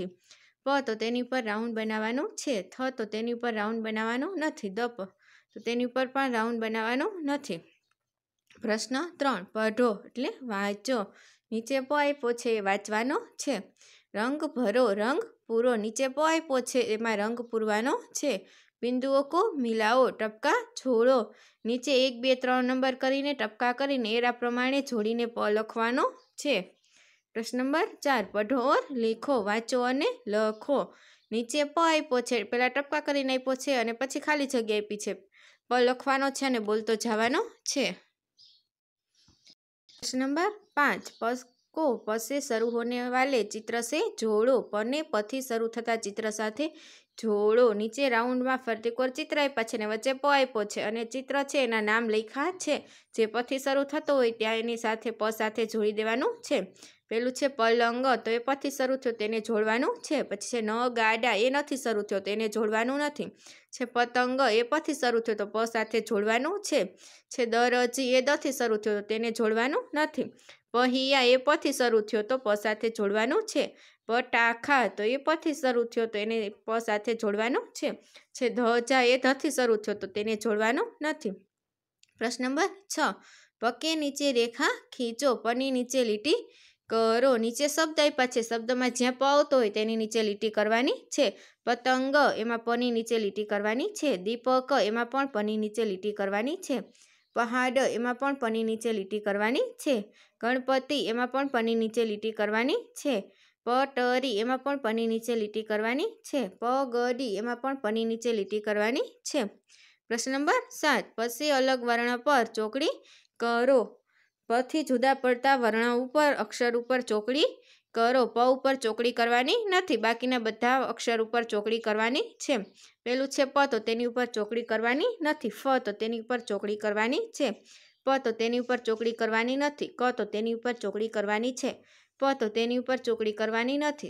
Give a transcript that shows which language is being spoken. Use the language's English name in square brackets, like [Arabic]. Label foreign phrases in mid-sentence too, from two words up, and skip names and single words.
[Gujarati] પ તો તેની ઉપર રાઉન્ડ બનાવવાનું છે. થ તો તેની ઉપર રાઉન્ડ બનાવવાનું નથી। દ તો તેની ઉપર પણ રાઉન્ડ બનાવવાનું નથી। [Hindi] प्रश्न 3 पढ़ो [Gujarati] એટલે વાંચો। નીચે પ આપ્યો છે એ વાંચવાનો છે। રંગ ભરો, રંગ પૂરો. નીચે પ આપ્યો છે એમાં રંગ પૂરવાનો છે। [Hindi] बिंदुओं को मिलाओ, [Gujarati] ટપકા જોડો. નીચે 1 2 3 નંબર કરીને ટપકા કરીને એરા પ્રમાણે જોડીને પ લખવાનો છે। [Hindi] प्रश्न नंबर 4 पढ़ो और लिखो, [Gujarati] વાંચો અને લખો। નીચે પ આપ્યો છે, પહેલા ટપકા કરીને આપ્યો છે અને પછી ખાલી જગ્યા આપી છે। પ લખવાનો છે અને બોલતો જવાનો છે। [Hindi] प्रश्न नंबर 5 प को प से शुरू होने वाले चित्र से जोड़ो। [Gujarati] પ ને પ થી શરૂ થતા ચિત્ર સાથે જોડો। નીચે રાઉન્ડ માં ફરતીકોર ચિત્ર આપ્યા છે ને વચ્ચે પ આપ્યો છે અને ચિત્ર છે એના નામ લખ્યા છે। જે પ થી શરૂ થતો હોય ત્યાં એની સાથે પ સાથે જોડી દેવાનું છે। પેલું છે પલંગ તો એ પ થી શરૂ થયો તેને જોડવાનું છે। પછી છે ન ગાડા એ નથી શરૂ થયો તો એને જોડવાનું નથી। છે પતંગ એ પ થી શરૂ થયો તો પ સાથે જોડવાનું છે। છે દરજી એ દ થી શરૂ થયો તો તેને જોડવાનું નથી। પહિયા એ પ થી શરૂ થયો તો પ સાથે જોડવાનું છે। પટાખા તો એ પ થી શરૂ થયો તો એને પ સાથે જોડવાનું છે। છે ધ્વજા એ ધ થી શરૂ થયો તો તેને જોડવાનું નથી। [Hindi] प्रश्न नंबर 6 प के नीचे रेखा खींचो। [Gujarati] પ ની નીચે લીટી કરો. નીચે શબ્દ આપ્યા છે, શબ્દ માં જ્યાં પ આવતો હોય તેની નીચે લીટી કરવાની છે। પતંગ એમાં પ ની નીચે લીટી કરવાની છે. દીપક એમાં પણ પ ની નીચે લીટી કરવાની છે। પહાડ એમાં પણ પ ની નીચે લીટી કરવાની છે। ગણપતિ એમાં પણ પ ની નીચે લીટી કરવાની છે। પટરી એમાં પણ પ ની નીચે લીટી કરવાની છે। પગડી એમાં પણ પ ની નીચે લીટી કરવાની છે। પ્રશ્ન નંબર 7 પછી અલગ વર્ણ પર ચોકડી કરો। પ થી જુદા પડતા વર્ણ ઉપર અક્ષર ઉપર ચોકડી કરો। પ ઉપર ચોકડી કરવાની નથી, બાકીના બધા અક્ષર ઉપર ચોકડી કરવાની છે। પેલું છે પ તો તેની ઉપર ચોકડી કરવાની નથી। ફ તો તેની ઉપર ચોકડી કરવાની છે. પ તો તેની ઉપર ચોકડી કરવાની નથી। ક તો તેની ઉપર ચોકડી કરવાની છે. પ તો તેની ઉપર ચોકડી કરવાની નથી।